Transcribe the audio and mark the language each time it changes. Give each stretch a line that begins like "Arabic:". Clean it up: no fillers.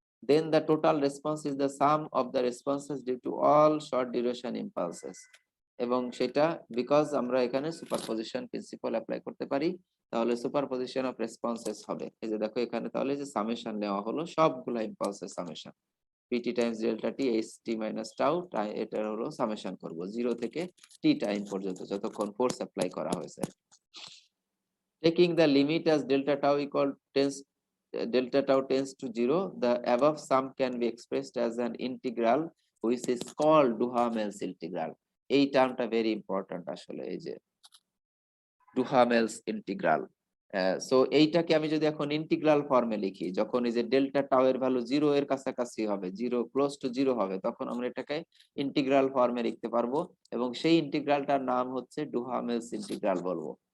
English: Then the total response is the sum of the responses due to all short duration impulses,
Bangla: এবং সেটা because আমরা এখানে superposition principal apply করতে পারি, তাহলে সুপারপজিশন অফ রেসপন্সেস হবে। এই যে দেখো এখানে তাহলে যে সামেশন নেওয়া হলো সবগুলা ইম্পালসের summation, PT Times delta T H T minus tau, এটা হলো সামেশন করব 0 থেকে টি টাইম পর্যন্ত যতক্ষণ ফোর্স অ্যাপ্লাই করা হয়েছে।
English: Taking the limit as delta tau equal delta tau tends to 0, the above sum can be expressed as an integral which is called Duhamel's integral।
Bangla: এই টার্মটা very important আসলে, এই যে Duhamel's integral। So এইটাকে আমি যদি এখন ইন্টিগ্রাল ফর্মে লিখি, যখন এই যে ডেল্টা টাউ এর ভ্যালু 0 এর কাছাকাছি হবে, 0 ক্লোজ টু 0 হবে, তখন আমরা এটাকে ইন্টিগ্রাল ফর্মে লিখতে পারবো, এবং সেই ইন্টিগ্রালটার নাম হচ্ছে ডুহামেলস ইন্টিগ্রাল বলবো।